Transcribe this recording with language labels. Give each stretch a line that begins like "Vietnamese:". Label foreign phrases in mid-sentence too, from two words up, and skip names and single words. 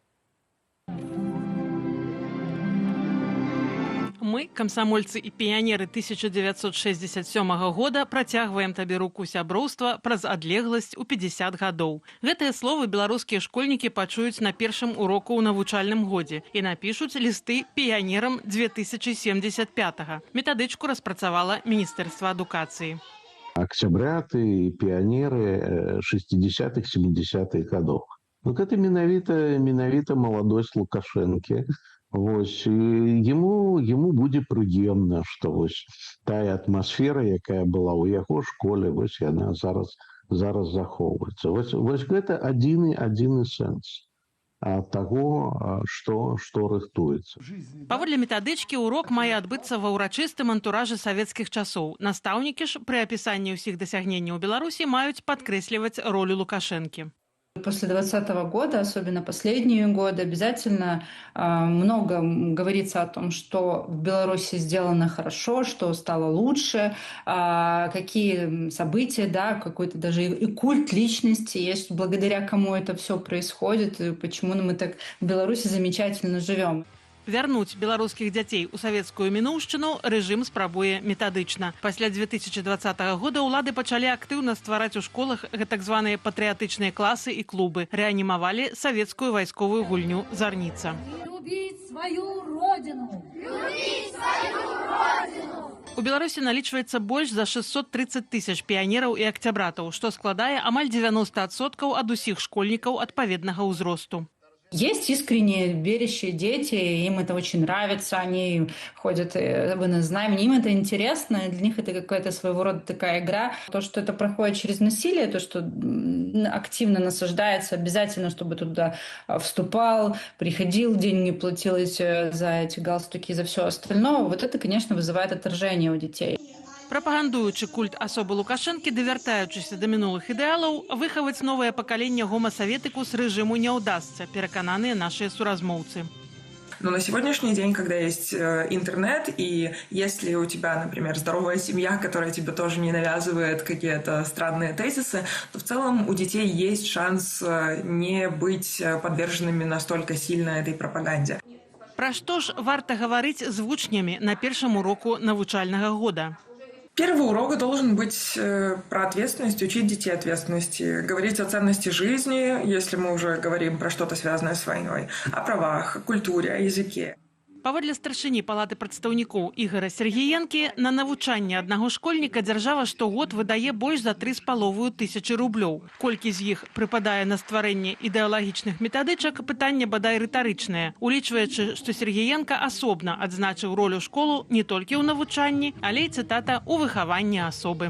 Belarusian: Мы, камсамольцы і піянеры 1967 года, працягваем табе руку сяброўства праз адлегласць у 50 гадоў. Гэтыя словы беларускія школьнікі пачуюць на першым уроку ў навучальным годзе і напішуць лісты піянерам 2075-го. Метадычку распрацавала Міністэрства адукацыі.
Russian: Октябряты и пионеры 60-х, 70-х годов. Вот это менавіта молодость Лукашенко.
Belarusian: Вось, ему будзе прыемна, што вось тая атмасфера, якая была ў яго школе, вось яна зараз захоўваецца. Вось гэта адзіны сэнс таго, што рыхтуецца. Паводле метадычкі урок мае адбыцца ва ўрачыстым антуражы савецкіх часоў. Настаўнікі ж пры апісанні ўсіх дасягненняў Беларусі маюць падкрэсліваць ролю Лукашэнкі.
Russian: После 2020 года, особенно последние годы, обязательно много говорится о том, что в Беларуси сделано хорошо, что стало лучше, какие события, да, какой-то даже и культ личности есть, благодаря кому это все происходит, и почему мы так в Беларуси замечательно живем.
Belarusian: Вярнуць беларускіх дзяцей у савецкую мінуўшчыну рэжым спрабуе метадычна. Пасля 2020 года ўлады пачалі актыўна ствараць у школах так званыя патрыятычныя класы і клубы. Рэанімавалі савецкую вайсковую гульню «Зарніца». У Беларусі налічваецца больш за 630 тысяч піянераў і акцябратаў, што складае амаль 90% ад усіх школьнікаў адпаведнага ўзросту.
Russian: Есть искренне верящие дети, им это очень нравится, они ходят в знамени, им это интересно, для них это какая-то своего рода такая игра. То, что это проходит через насилие, то, что активно насаждается, обязательно, чтобы туда вступал, приходил, деньги платил за эти галстуки, за все остальное, вот это, конечно, вызывает отторжение у детей.
Belarusian: Прапагандуючы культ асобы Лукашэнкі, давяртаючыся да мінулых ідэалаў, выхаваць новае пакаленне гомасаветыкус рэжыму не ўдасца, перакананыя нашыя суразмоўцы.
Russian: Но на сегодняшний день, когда есть интернет, и если у тебя, например, здоровая семья, которая тебе тоже не навязывает какие-то странные тезисы, то в целом у детей есть шанс не быть подверженными настолько сильно этой пропаганде.
Belarusian: Пра што ж варта гаварыць з вучнямі на першым уроку навучальнага года?
Russian: Первый урок должен быть про ответственность, учить детей ответственности, говорить о ценности жизни, если мы уже говорим про что-то связанное с войной, о правах, о культуре, о языке.
Belarusian: Паводле старшыні палаты прадстаўнікоў Ігора Сергіенкі, на навучанне аднаго школьніка дзяржава штогод выдае больш за 3,5 тысячы рублёў. Колькі з іх прыпадае на стварэнне ідэалагічных метадычак, пытанне бадай рытарычнае, улічваючы, што Сергіенка асобна адзначыў ролю школу не толькі ў навучанні, але і, цытата, у выхаванні асобы.